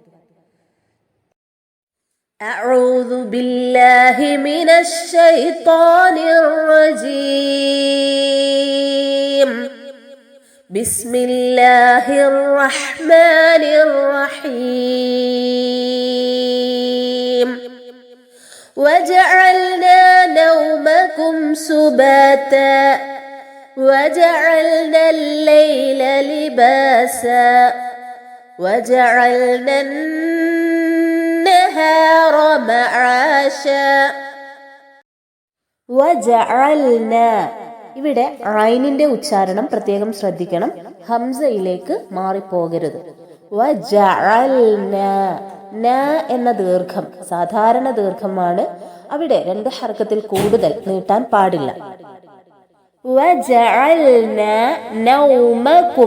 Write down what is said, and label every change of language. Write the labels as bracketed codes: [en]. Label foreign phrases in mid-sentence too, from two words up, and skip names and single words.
[ar] أعوذ بالله من الشيطان الرجيم. بسم الله الرحمن الرحيم. وجعلنا نومكم سباتا وجعلنا الليل لباسا وجعلنا النهار معاشا وجعلنا. [ml] ഇവിടെ ഐനിന്റെ ഉച്ചാരണം പ്രത്യേകം ശ്രദ്ധിക്കണം. ഹംസയിലേക്ക് മാറിപ്പോകരുത്. വജഅൽനാ, ന എന്ന ദീർഘം സാധാരണ ദീർഘമാണ്. അവിടെ രണ്ട് ഹർക്കത്തിൽ കൂടുതൽ നീട്ടാൻ പാടില്ല. [ar] وجعلنا نومكم.